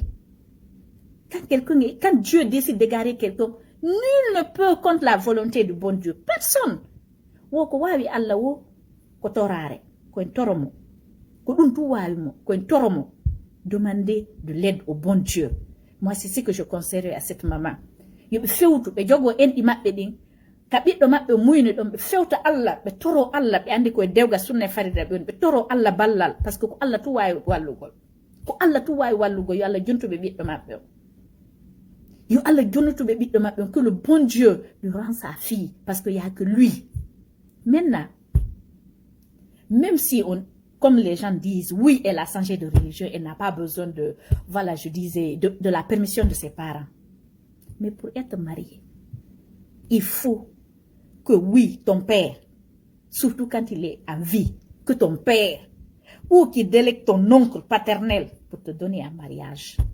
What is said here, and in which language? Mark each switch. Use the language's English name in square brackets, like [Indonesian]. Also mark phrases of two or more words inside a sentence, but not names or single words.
[French] Quand Dieu décide d'égarer quelqu'un, nul ne peut contre la volonté du bon Dieu. Personne. Demandez de l'aide au bon Dieu. Moi, c'est ce que je conseillerais à cette maman. [Fula] Kaɓiɗɗo maɓɓe muyni ɗon ɓe fewta Allah ɓe toro Allah ɓe andi koye dewga sunna farida ɓe ɓe toro Allah ballal [French] par ce que [Fula] ko Allah tu wawi wallugol yo Allah jontuɓe ɓiɗɗo maɓɓe o yo Allah jontuɓe ɓiɗɗo maɓɓe on [French] que le bon Dieu lui rend sa fille parce qu'il n'y a que lui. Maintenant, même si comme les gens disent, oui, elle a changé de religion, elle n'a pas besoin de la permission de ses parents. Mais pour être mariée, il faut que oui, ton père, surtout quand il est en vie, que ton père, ou qu'il délègue ton oncle paternel pour te donner un mariage.